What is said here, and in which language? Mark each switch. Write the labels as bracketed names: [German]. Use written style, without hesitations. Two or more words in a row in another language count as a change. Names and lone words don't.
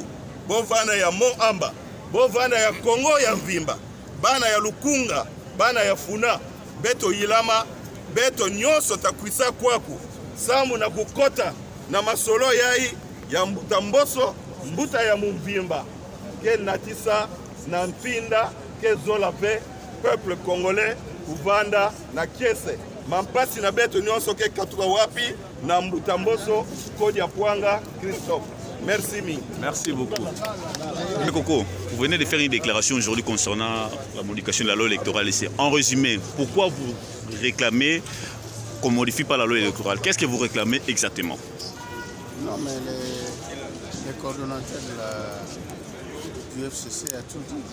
[Kituba (Democratic Republic of Congo)] bo vanda ya Moamba bo vanda ya Kongo ya Mvimba bana ya Lukunga bana ya Funa beto Yilama beto nyonso takwisa kwaku samu na kukota na masolo yai ya mbuta mboso mbuta ya Mvimba ke natisa na mpinda ke zola pe [French] peuple congolais [Kituba (Democratic Republic of Congo)] kuvanda na kiese mampasi na beto nyonso ke katuka wapi na mbuta mboso kodi ya Pwanga Christophe. [French] Merci mi. Merci beaucoup. Mais Coco, vous venez de faire une déclaration aujourd'hui concernant la modification de la loi électorale ici. En résumé, pourquoi vous réclamez qu'on ne modifie pas la loi électorale? Qu'est-ce que vous réclamez exactement? Non, mais les coordonnateurs du FCC a tout dit.